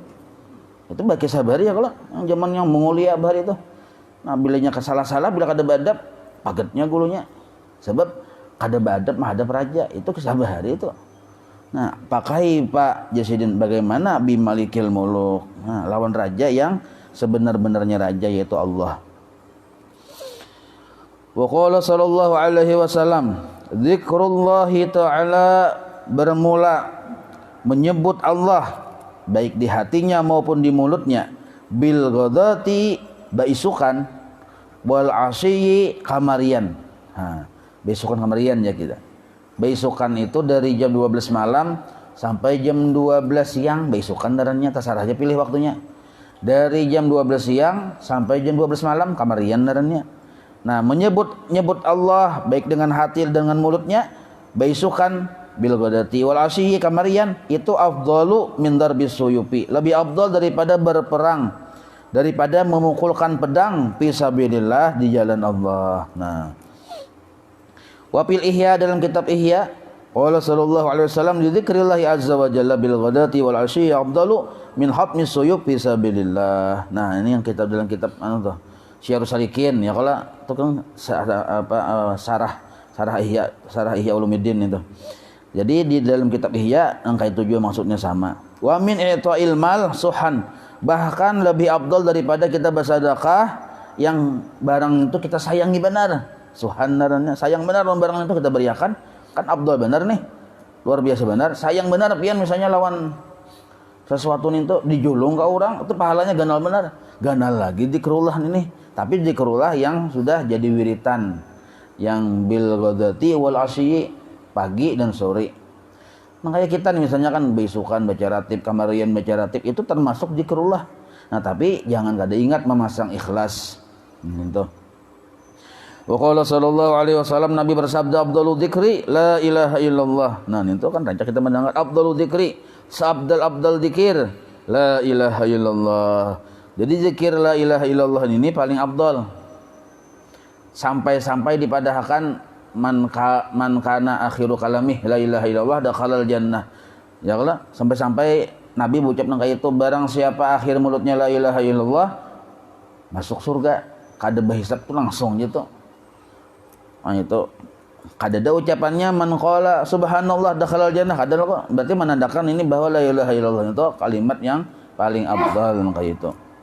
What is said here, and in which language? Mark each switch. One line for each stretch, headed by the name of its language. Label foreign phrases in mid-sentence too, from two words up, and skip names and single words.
Banjar: Itu bagi kisah bahari ya kalau yang zaman yang Mongolia bahari itu. Nah, bilanya kesalah-salah, bila kada badap pagetnya gulunya. Sebab kada badap menghadap raja, itu kisah bahari itu. Nah, pakai Pak Jasidin bagaimana
Arabic: بملك الملوك.
Banjar: Nah, lawan raja yang sebenar-benarnya raja, yaitu Allah.
Arabic: وقال صلى الله عليه وسلم ذكر الله تعالى,
Indonesian: bermula menyebut Allah baik di hatinya maupun di mulutnya,
Arabic: bil ghadati,
Banjar: baisukan,
Arabic: والعشي
Banjar: kamarian. Besukan kamarian ya kita. Besukan itu dari jam 12 malam sampai jam 12 siang, besukan darannya, terserah aja pilih waktunya. Dari jam 12 siang sampai jam 12 malam kamarian darannya. Nah, menyebut Allah baik dengan hati dan dengan mulutnya, besukan
Arabic: بالغداة والعشي
Banjar: kamarian, itu
Arabic: أفضل من ضرب السيوف,
Indonesian: lebih afdal daripada berperang, daripada memukulkan pedang
Arabic: في سبيل الله,
Indonesian: di jalan Allah.
Arabic: Nah, وفي الإحياء,
Indonesian: dalam kitab Ihya,
Arabic: قال صلى الله عليه وسلم ذكر الله عز وجل بالغداة والعشي أفضل من حطم السيوف في سبيل الله.
Banjar: Nah, ini yang kita dalam kitab tuh Syiarus Salikin ya, kalau itu kan sarah Ihya Ulumuddin itu. Jadi di dalam kitab Ihya angka itu juga maksudnya sama.
Arabic: ومن إعطاء المال شحا,
Indonesian: bahkan lebih afdal daripada kita bersedekah yang barang itu kita sayangi benar.
Banjar: Suhan naranya sayang benar lawan barang itu kita beriakan, kan abdul benar nih, luar biasa benar, sayang benar pian misalnya lawan sesuatu itu dijulung ke orang, itu pahalanya ganal benar, ganal lagi zikrullah ini, tapi zikrullah yang sudah jadi wiritan, yang
Arabic: بالغداة والعشي,
Banjar: pagi dan sore. Makanya kita nih misalnya kan besukan baca ratib, kamarian baca ratib, itu termasuk zikrullah. Nah, tapi jangan kada ingat memasang ikhlas gitu.
Arabic: وقال صلى الله عليه وسلم,
Indonesian: Nabi bersabda,
Arabic: أفضل الذكر لا إله إلا الله.
Banjar: Nah, itu kan rancak kita mendengar
Arabic: أفضل الذكر,
Banjar: seabdal dzikir
Arabic: لا إله إلا الله.
Indonesian: Jadi zikir
Arabic: لا إله إلا الله
Indonesian: ini paling afdal.
Banjar: Sampai-sampai dipadahkan
Arabic: من كان آخر كلامه لا إله إلا الله دخل الجنة. يا الله,
Banjar: sampai-sampai Nabi ucap nang kayak itu, barang siapa akhir mulutnya
Arabic: لا إله إلا الله
Banjar: masuk surga, kada berhisab tuh langsung gitu. Nah, itu kadada ucapannya
Arabic: من قال سبحان الله دخل الجنة,
Banjar: kada kok, berarti menandakan ini bahwa
Arabic: لا إله إلا الله
Banjar: itu kalimat yang paling afdal kayak itu.